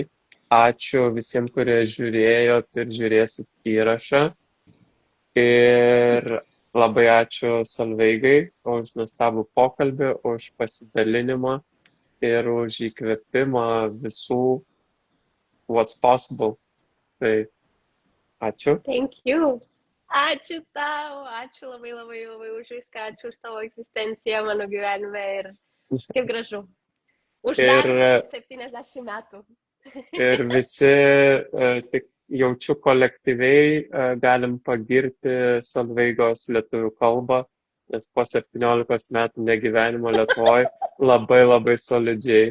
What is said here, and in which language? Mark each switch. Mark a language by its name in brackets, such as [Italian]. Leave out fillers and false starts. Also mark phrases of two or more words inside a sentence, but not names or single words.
[Lithuanian] Ačiū visiems, kurie žiūrėjot ir žiūrėsit įrašą. Ir labai ačiū Solveigai už nuostabų pokalbį, už pasidalinimą. ir už įkvėpimą visų What's Possible. Tai ačiū. [English] Thank you. [Lithuanian] Ačiū tau, ačiū labai už viską, ačiū už tavo egzistenciją mano gyvenime ir kaip gražu. Už dar 70 metų. Ir visi, tik jaučiu kolektyviai, galim pagirti Solveigos lietuvių kalbą, nes po 17 metų negyvenimo Lietuvoje labai solidžiai.